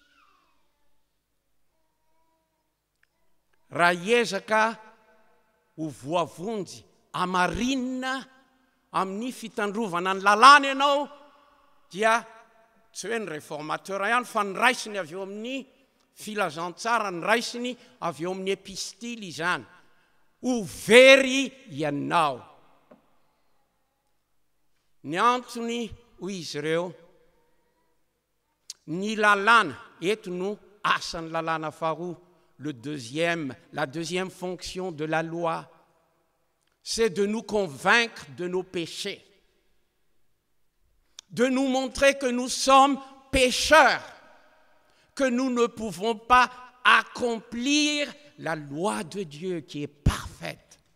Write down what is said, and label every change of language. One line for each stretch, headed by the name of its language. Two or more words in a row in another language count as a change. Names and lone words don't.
Malagasy: Raha hiezaka ho voavonjy amarinina amin'ny fitandrovana ny lalàna ianao, dia tsy hoe ny réformateur ihany fa ny raisiny avy eo amin'ny filazantsara, ny raisiny avy eo amin'ny epistily izany. Ho very ianao. Ny antony hoy izy ireo, ny lalàna, eto no asan'ny lalàna faharoa,
French: la deuxième fonction de la loi, c'est de nous convaincre de nos péchés, de nous montrer que nous sommes pécheurs, que nous ne pouvons pas accomplir la loi de Dieu qui est parfaite.